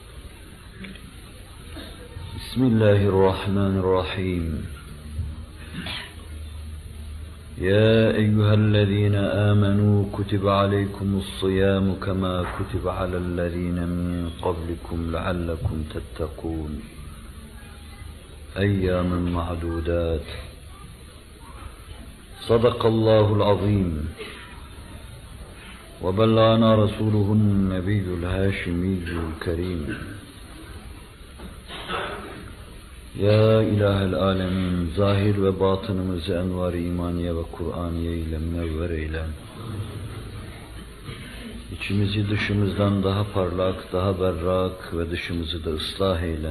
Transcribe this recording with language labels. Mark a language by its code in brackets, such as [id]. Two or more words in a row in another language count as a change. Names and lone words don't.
[ar] بسم الله الرحمن الرحيم يا أيها الذين آمنوا كتب عليكم الصيام كما كتب على الذين من قبلكم لعلكم تتقون أياما معدودات صدق الله العظيم وبلغنا رسوله النبي الهاشمي الكريم يا إله العالمين, [tr] zahir ve batınımızı envar-ı imaniye ve Kur'aniye ile münevver eyle. İçimizi dışımızdan daha parlak, daha berrak ve dışımızı da ıslah eyle.